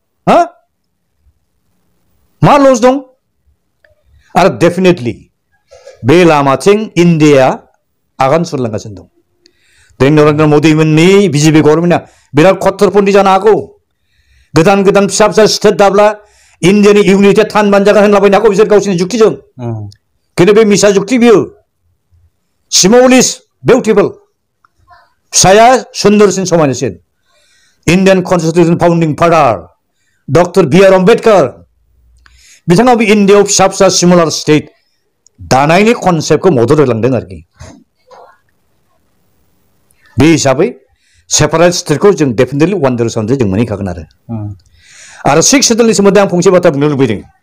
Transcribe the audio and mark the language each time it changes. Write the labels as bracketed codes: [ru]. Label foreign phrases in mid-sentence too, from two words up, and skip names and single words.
[brx] मा लस दं आरो डेफिनेटलि बे लामाथिं इन्डियाआ आगान सुरलांगासिनो दं दिनै नरेन्द्र मोदीमोननि बिजेपि गभर्नमेन्टआ बिराद खत्तरपन्थी जानो हागौ गोदान गोदान फिसा फिसा स्टेट दाब्ला [en] Indian unity [brx] थान बानजागोन होनलाबायनो हागौ बिसोर गावसिनि जुक्तिजों खिन्थु बे मिसा जुक्ति बियो [en] small is beautiful [brx] फिसाया सुंदरसिन समायनासिन [en] Indian Constitution founding father [brx] Dr. B.R. Ambedkar बिथाङा बे इन्डियायाव फिसा फिसा [en] similar state [brx] दानायनि कनसेप्टखौ मदद होलांदों आरोखि बे हिसाबै सेपारेट स्टेटखौ जों डेफिनेटलि वान्डारसनजों जों मोनहैखागोन आरो सिक्स सेडुलनि सोमोन्दै आं फंसे बाथ्रा बुंनो लुबैदों